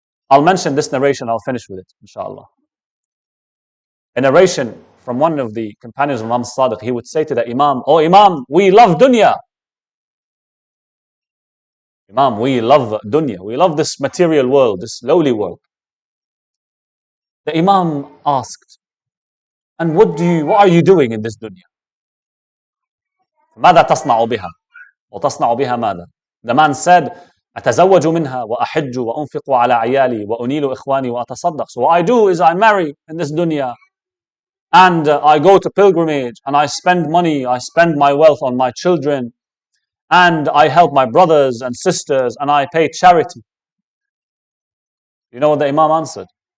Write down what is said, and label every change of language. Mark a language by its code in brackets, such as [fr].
[en] I'll mention this narration, I'll finish with it, inshallah. A narration from one of the companions of Imam Sadiq, he would say to the Imam, "Oh Imam, we love dunya. Imam, we love dunya. We love this material world, this lowly world." The Imam asked, "And what are you doing in this dunya?" [ar] ماذا تصنع بها؟ وتصنع بها ماذا? [en] The man said, [ar] أتزوج منها وأحج وأنفق على عيالي وأنيل إخواني وأتصدق. [en] So what I do is I marry in this dunya, and I go to pilgrimage, and I spend money, I spend my wealth on my children, and I help my brothers and sisters, and I pay charity. You know what the Imam answered?